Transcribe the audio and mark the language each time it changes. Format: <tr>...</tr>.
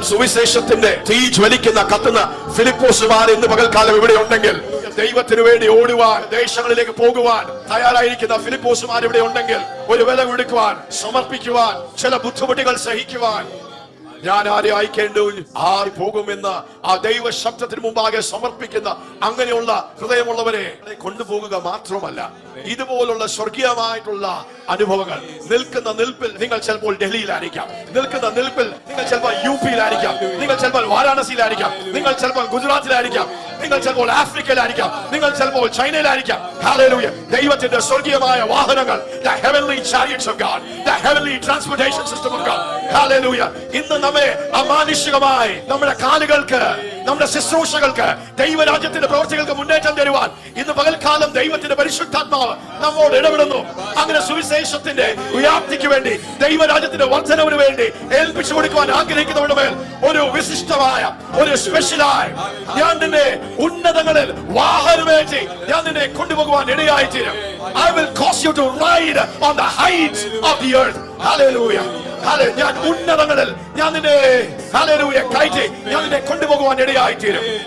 <ml>സുവിശേഷത്തിന്റെ തീ ജ്വലിക്കുന്ന കത്തുന്ന ഫിലിപ്പോസുമാർ ഇന്ന് പകൽക്കാലം ഇവിടെ ഉണ്ടെങ്കിൽ, ദൈവത്തിനു വേണ്ടി ഓടുവാൻ, ദേശങ്ങളിലേക്ക് പോകുവാൻ തയ്യാറായിരിക്കുന്ന ഫിലിപ്പോസുമാർ ഇവിടെ ഉണ്ടെങ്കിൽ, ഒരു വില കൊടുക്കുവാൻ, സമർപ്പിക്കുവാൻ, ചില ബുദ്ധിമുട്ടുകൾ സഹിക്കുവാൻ, ഞാൻ ആരെ അയക്കേണ്ടു, ആര് പോകുമെന്ന് ആ ദൈവ ശബ്ദത്തിന് മുമ്പാകെ സമർപ്പിക്കുന്ന അങ്ങനെയുള്ള ഹൃദയമുള്ളവരെ കൊണ്ടുപോകുക മാത്രമല്ല, ഇതുപോലുള്ള സ്വർഗീയമായിട്ടുള്ള അനുഭവങ്ങൾ. നിൽക്കുന്ന നിൽപ്പിൽ നിങ്ങൾ ചിലപ്പോൾ ഡൽഹിയിലായിരിക്കാം, നിൽക്കുന്ന നിൽപ്പിൽ നിങ്ങൾ ചിലപ്പോൾ UP-യിലായിരിക്കാം, നിങ്ങൾ ചിലപ്പോൾ വാരാണസിയിലായിരിക്കാം, നിങ്ങൾ ചിലപ്പോൾ ഗുജറാത്തിലായിരിക്കാം, നിങ്ങൾ ചിലപ്പോൾ ആഫ്രിക്കയിലായിരിക്കാം, നിങ്ങൾ ചിലപ്പോൾ ചൈനയിലായിരിക്കാം. ഹല്ലേലൂയ. ദൈവത്തിന്റെ സ്വർഗീയമായ വാഹനങ്ങൾ,</ml> <en>the heavenly chariots of God, the heavenly transportation system of God.</en> <ml>Hallelujah. ഇന്ന് നമ്മെ അമാനുഷികമായി നമ്മുടെ കാലുകൾക്ക്, നമ്മുടെ ശുശ്രൂഷകൾക്ക്, ദൈവരാജ്യത്തിന്റെ പ്രവർത്തികൾക്ക് മുന്നേറ്റം തരുവാൻ ഇന്ന് പകൽക്കാലം ദൈവത്തിന്റെ പരിശുദ്ധാത്മാവ് നമ്മോട് ഇടപെടുന്നു. അങ്ങനെ സുവിശേഷത്തിന്റെ വ്യാപ്തിക്ക് വേണ്ടി, ദൈവരാജ്യത്തിന്റെ വർധനവിന് വേണ്ടി ഏൽപ്പിച്ചു കൊടുക്കുവാൻ ആഗ്രഹിക്കുന്നവരുടെ മേൽ ഒരു വിശിഷ്ടമായ, ഒരു സ്പെഷ്യലായ, ഞാൻ നിന്നെ ഉന്നതങ്ങളിൽ വാഹനമേറ്റി ഞാൻ നിന്നെ കൊണ്ടുപോകുവാൻ ഇടയായിത്തീരും.</ml> <en>I will cause you to ride on the heights of the earth. Hallelujah.</en> <ml>ഞാൻ ഉന്നതങ്ങളിൽ ഞാൻ നിന്നെ ഹല്ലേലൂയ കയറ്റി ഞാൻ നിന്നെ കൊണ്ടുപോകുവാൻ ഇടയായിത്തീരും.</ml>